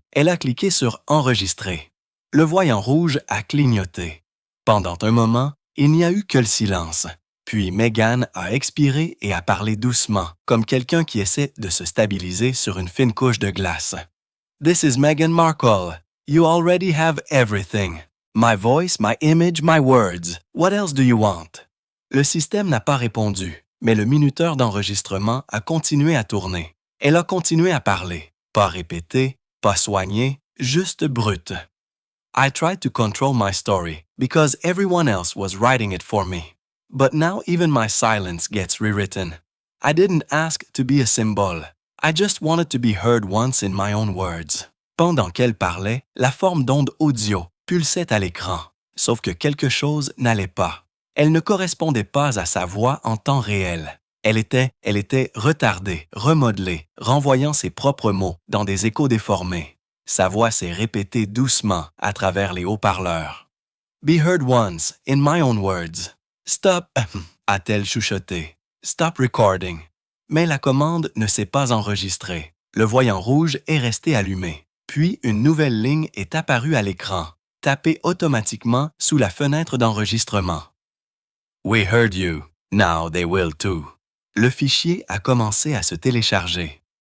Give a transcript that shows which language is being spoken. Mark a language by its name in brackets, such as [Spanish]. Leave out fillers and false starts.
[French] Elle a cliqué sur « Enregistrer ». Le voyant rouge a clignoté. Pendant un moment, il n'y a eu que le silence. Puis Megan a expiré et a parlé doucement, comme quelqu'un qui essaie de se stabiliser sur une fine couche de glace. [English] This is Meghan Markle. You already have everything. My voice, my image, my words. What else do you want? [French] Le système n'a pas répondu, mais le minuteur d'enregistrement a continué à tourner. Elle a continué à parler. Pas répété, pas soigné, juste brute. [English] I tried to control my story because everyone else was writing it for me. But now even my silence gets rewritten. I didn't ask to be a symbol. I just wanted to be heard once in my own words. [French] Pendant qu'elle parlait, la forme d'onde audio pulsait à l'écran, sauf que quelque chose n'allait pas. Elle ne correspondait pas à sa voix en temps réel. Elle était retardée, remodelée, renvoyant ses propres mots dans des échos déformés. Sa voix s'est répétée doucement à travers les haut-parleurs. [English] Be heard once, in my own words. Stop, [French] a-t-elle chuchoté. [English] Stop recording. [French] Mais la commande ne s'est pas enregistrée. Le voyant rouge est resté allumé. Puis une nouvelle ligne est apparue à l'écran, tapée automatiquement sous la fenêtre d'enregistrement. [English] We heard you. Now they will too. [French] Le fichier a commencé à se télécharger.